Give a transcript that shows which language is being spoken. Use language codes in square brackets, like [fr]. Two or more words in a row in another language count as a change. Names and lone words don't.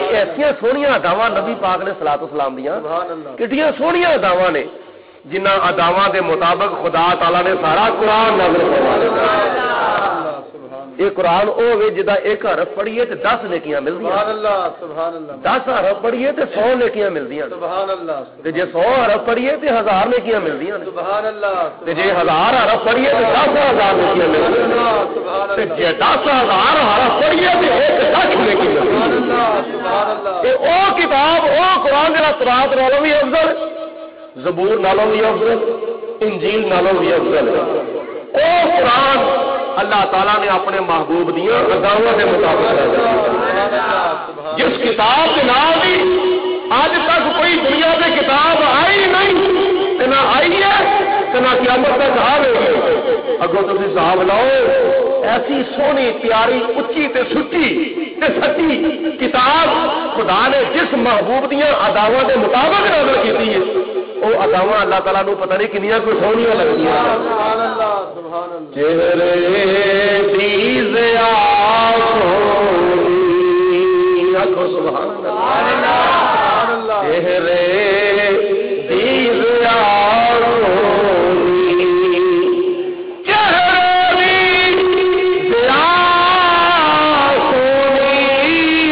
[pa] ایسا سوہنیاں اداواں نبی پاک نے [ar] صلاۃ و سلام [pa] دیاں [ar] سبحان اللہ [pa] کتنی سوہنیاں اداواں نے جنہاں اداواں دے مطابق خدا تعالی نے سارا قرآن نازل فرمایا۔ یہ قرآن او ہوے جدا ایک حرف پڑھیے تے 10 نیکیاں ملدیاں، [ar] سبحان اللہ سبحان اللہ [pa] 10 حرف پڑھیے تے 100 نیکیاں ملدیاں، [ar] سبحان اللہ [pa] تے جے 100 حرف پڑھیے تے 1000 نیکیاں ملدیاں، [ar] سبحان اللہ [pa] تے جے 1000 حرف پڑھیے تے 10,000 نیکیاں ملدیاں، [ar] سبحان [pa] تے اللہ جے 10,000 حرف پڑھیے تے 1 لکھ نیکی ملدی۔ [ar] سبحان اللہ [pa] تے او کتاب او قرآن جڑا تورات نالوں بھی افضل، زبور نالوں بھی افضل، انجیل نالوں بھی افضل ہے۔ او قرآن اللہ تعالیٰ نے اپنے محبوب دیاں اداواں کے مطابق نازل کیا۔ [ur] جس کتاب کے نام بھی آج تک کوئی دنیا میں کتاب آئی نہیں تے نہ آئی ہے تے نہ قیامت تک آئے گی۔ [pa] اگوں تسی حساب لاؤ ایسی سونی پیاری اچھی تے سچی تے سچی کتاب خدا نے جس محبوب دیاں اداواں کے مطابق نازل کیتی ہے وہ اداواں اللہ تعالیٰ نو پتہ نہیں کنیاں کوئی سونیاں لگدیاں۔ [ar] سبحان اللہ سبحان اللہ [pa] چہرے دی ضیا سونی آکھو [ar] سبحان اللہ، [pa] چہرے دی ضیا سونی، چہرے دی ضیا سونی،